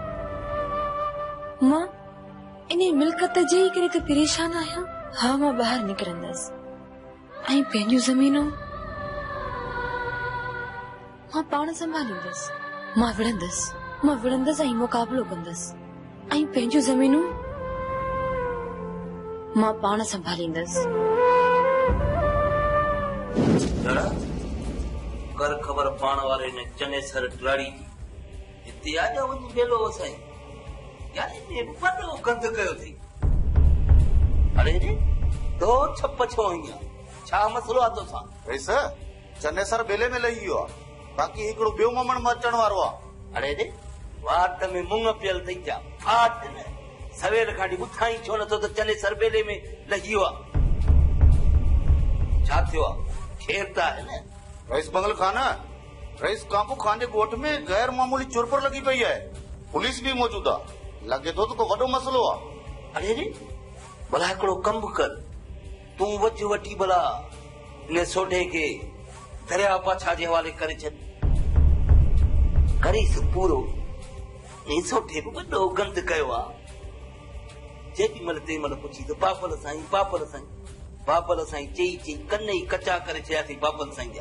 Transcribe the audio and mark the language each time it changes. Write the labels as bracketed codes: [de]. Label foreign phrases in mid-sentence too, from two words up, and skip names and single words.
[sd] मां इन मिल्कत जे ई करे त परेशान आहियां हा मां ॿाहिरि निकिरंदसि ऐं पंहिंजूं ज़मीनूं मां पाण संभालींदसि मां विढ़ंदसि ऐं मुक़ाबिलो कंदसि ऐं पंहिंजूं ज़मीनूं मां पाण संभालींदसि कर ख़बर पाण वारे ने चने सर ड्राड़ी हिते आ जा वञी वेलो साईं यार इने वॾो गंद कयो थी अरे रे तो छप छो हीअं छा मसलो आहे तोसां? रईस चनेसर बेले में लही वियो आहे, बाक़ी हिकिड़ो ॿियो ममण अचण वारो आहे। अरे रे वाट में मुंग पियल अथई छा? फाट न सवेल खां वठी ॿुधां ई छो नथो त चनेसर बेले में लही वियो आहे? छा थियो आहे? खेर त आहे न? रईस बंगल खान, रईस कांपू खान जे ॻोठ में गैर मामूली चुरपुर लॻी पई आहे, पुलिस भी मौजूद आहे, लॻे थो त को वॾो मसलो आहे। अरे रे भला हिकिड़ो कमु कर, तूं वच वठी भला इन सोढे खे दरिया पाछा जे हवाले करे छॾ, करीस पूरो। इन सोढे बि वॾो गंद कयो आहे। जेॾी महिल तंहिं महिल पुछी त बाबल साईं बाबल साईं बाबल साईं चई चई कन ई कचा करे चयासीं बाबल साईं जा।